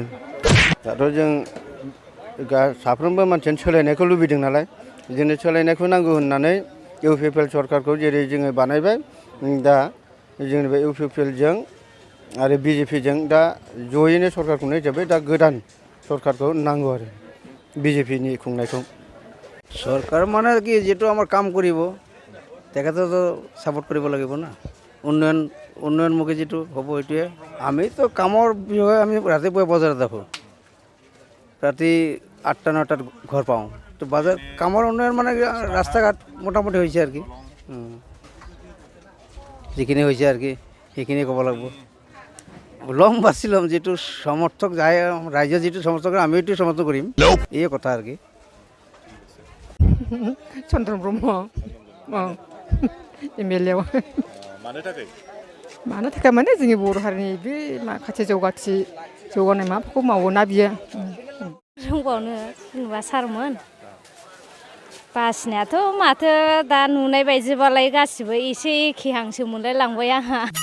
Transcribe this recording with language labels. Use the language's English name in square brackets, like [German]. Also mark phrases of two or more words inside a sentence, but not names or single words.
[Bodo] दाथ' जों साफ्रोमबो मानसियानो सोलायनायखौ लुबैदों नालाय बिदिनो सोलायनायखौ नांगौ होननानै इउपिपिएल सरकारखौ जेरै जोङो बानायबाय दा जोंनि बे इउपिपिएलजों आरो बिजेपिजों दा जयैनो सरकारखौनो हिसाबै दा गोदान सरकारखौ नांगौ आरो बिजेपिनि खुंनायखौ। [Assamese] চৰকাৰ মানে কি যেটো আমাৰ কাম কৰিব তেখেতেতো ছাপোৰ্ট কৰিব লাগিব না উন্নয়নমুখী যেটো হ'ব এইটোৱে। আমিতো কামৰ বিষয়ে আমি ৰাতিপুৱা বজাৰত দেখোঁ ৰাতি 8টা 9টাত ঘৰ পাওঁ তো বাজাৰ কামৰ উন্নয়ন মানে ৰাস্তা ঘাট মোটামুটি হৈছে আৰু কি যিখিনি হৈছে আৰু কি সেইখিনি ক'ব লাগিব। লম বাছি ল'ম যেটো সমৰ্থক যায় ৰাইজে যেটো সমৰ্থক কৰে আমি এইটো সমৰ্থন কৰিম এই কথা আৰু কি। [Bodo] चन्द्रन ब्रह्म एमएलए आव मानो थाखाय माने जोंनि बर' हारिनि बे माखासे जौगानाय माबाखौ मावोना बियो। रोंबावनो जेनेबा सारमोन बासिनायाथ' माथो दा नुनाय बायदिबालाय गासिबो एसे एखेहांसो मोनलाय लांबाय आंहा।